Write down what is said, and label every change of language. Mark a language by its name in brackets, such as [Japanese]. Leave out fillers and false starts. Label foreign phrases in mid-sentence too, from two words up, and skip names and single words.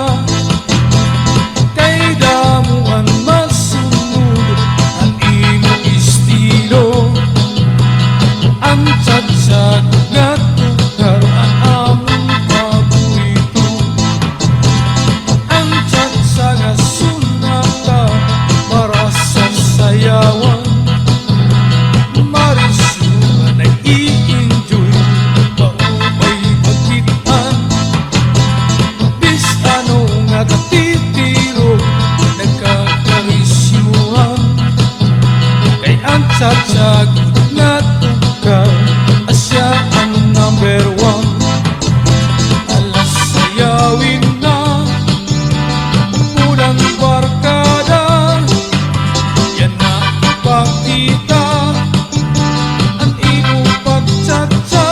[Waray] Kay damuan masunod ang imo estilo, ang tsatsag nga tukar ang among paborito. Ang tsatsag nga sunata para sa sayawan, marisu nga nag-i-enjoy, maupay magkitaan. Bis ano nga katitiro, nagkakarisyuhan. Kay ang tsatsag nga tukar, asya ang [English] number one. [Waray] Alas sayawin na, unang barkada, yan na ipakita ang imo pagtsatsa.